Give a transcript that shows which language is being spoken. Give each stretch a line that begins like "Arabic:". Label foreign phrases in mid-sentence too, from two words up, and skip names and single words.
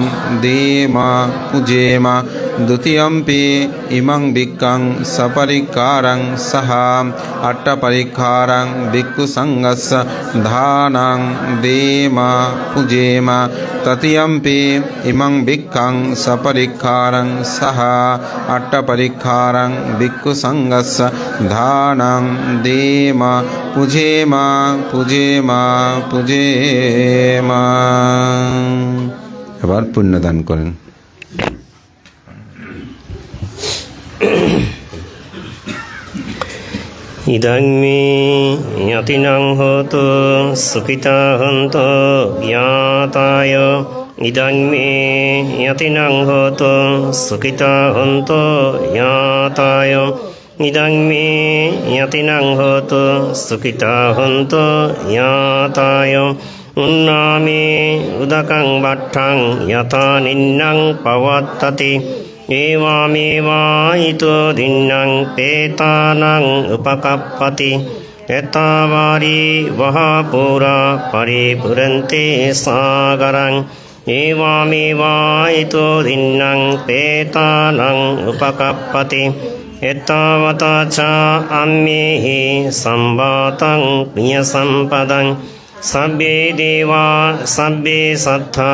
Pali: দেমা পূজেমা দ্বিতীয়ম্পি ইমাং ভিক্ষাং সপরিক্ষারং সহা অট্টপরিক্ষারং ভিক্ষুসঙ্গস্য দানং দেমা পূজেমা তৃতীয়ম্পি ইমাং ভিক্ষাং সপরিক্ষারং সহা অট্টপরিক্ষারং ভিক্ষুসঙ্গস্য দানং দেমা পূজেমা পূজেমা পূজেমা।
Bangla: এবার পুণ্যদান করেন।
Pali: ইদং মে জ্ঞাতিনাং হোতু সুখিতা হন্তু জ্ঞাতায়। ইদং মে জ্ঞাতিনাং হোতু সুখিতা হন্তু জ্ঞাতায়। ইদং মে জ্ঞাতিনাং হোতু সুখিতা হন্তু জ্ঞাতায়। উন্নামে উদকং বাট্ঠং যথা নিন্নং পবত্ততি। এবামেবায়িতো দিন্নং পেতানাং উপকাপ্পতি। एतावारी वह पुरा परिपुरन्ते सागरं एवमेवायितो धिन्नं पेतानं उपकप्पति एतावता च अम्मेहि संवातं प्रियसम्पदं सब्बे देवा सब्बे सत्ता